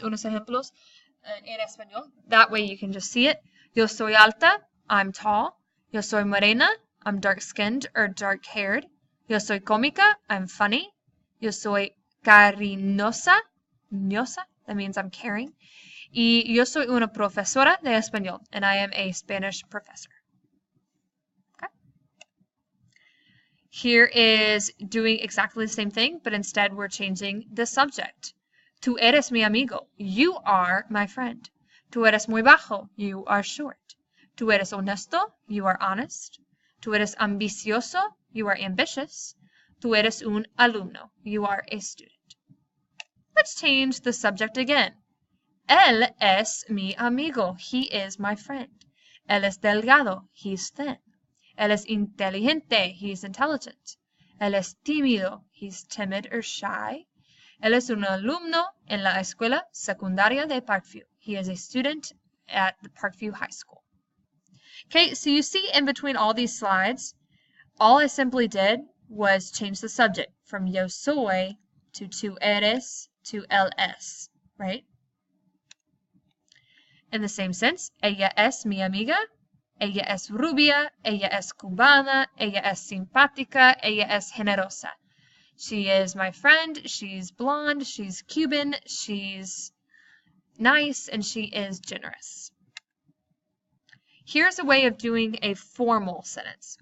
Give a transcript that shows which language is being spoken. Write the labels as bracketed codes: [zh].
[es] Unos ejemplos en español. [en] That way you can just see it. [es] Yo soy alta, I'm tall. Yo soy morena, I'm dark-skinned or dark-haired. Yo soy cómica, I'm funny. Yo soy cariñosa, ñosa, that means I'm caring. Y yo soy una profesora de español, and I am a Spanish professor. Okay. [en] Here is doing exactly the same thing, but instead we're changing the subject. [es] Tú eres mi amigo, you are my friend. Tú eres muy bajo, you are short. Tú eres honesto, you are honest. Tú eres ambicioso, you are ambitious. Tú eres un alumno, you are a student. [en] Let's change the subject again. [es] Él es mi amigo. He is my friend. Él es delgado. He's thin. Él es inteligente. [en] He's intelligent. Él es tímido. He's timid or shy. [es] Él es un alumno en la escuela secundaria de Parkview. He is a student at the Parkview High School. [en] Okay, so you see in between all these slides, all I simply did was change the subject from yo soy to tú eres to él es, right? [es] In the same sense, ella es mi amiga, ella es rubia, ella es cubana, ella es simpática, ella es generosa. [en] She is my friend, she's blonde, she's Cuban, she's nice, and she is generous. Here's a way of doing a formal sentence.